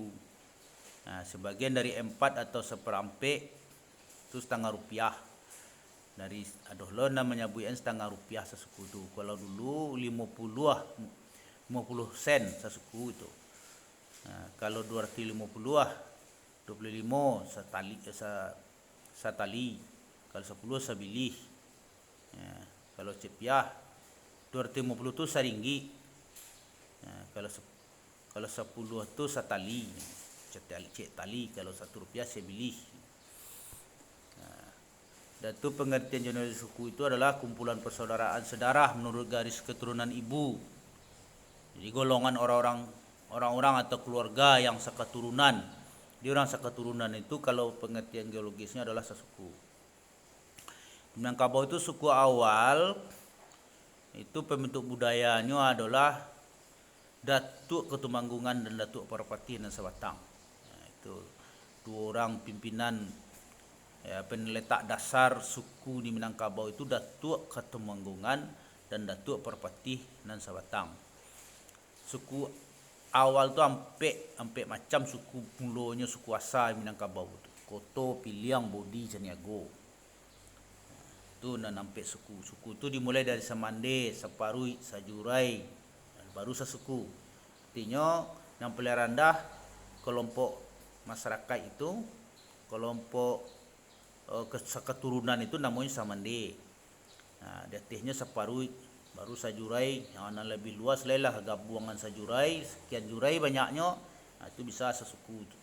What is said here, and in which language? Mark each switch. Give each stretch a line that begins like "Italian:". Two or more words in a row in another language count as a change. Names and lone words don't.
Indonesian: Sebagian dari 4 atau seperampak itu Rp1/2. Dari lo namanya buyan Rp1/2 sesuku itu. Kalau dulu 50 sen sesuku itu. Kalau 250 25 satali. Kalau 10 sabilih. Kalau cepiah 250 tu saringgi. Kalau 10 tu satali. Cek tali. Kalau Rp1 sebilih. Dan tu pengertian general suku itu adalah kumpulan persaudaraan sedarah menurut garis keturunan ibu. Jadi golongan orang-orang atau keluarga yang seketurunan. Di orang seketurunan itu kalau pengertian geologisnya adalah sesuku. Minangkabau itu suku awal, itu pembentuk budayanya adalah Datuk Ketumanggungan dan Datuk Parapati dan Sabatang. Itu 2 orang pimpinan penletak dasar suku di Minangkabau itu Datuk Ketumanggungan dan Datuk Parapati dan Sabatang. Suku awal tu hampir macam suku mulanya suku asal Minangkabau tu. Koto, Piliang, Bodi, Caniago. Tu nak nampak suku. Suku tu dimulai dari Samande, Saparui, Sajurai, baru sesuku. Artinya yang paling rendah kelompok masyarakat itu, kelompok keturunan itu namanya Samande. Di atasnya Saparui, baru Sajurai, yang lebih luas lah gabungan Sajurai, sekian jurai banyaknya, itu bisa sesuku.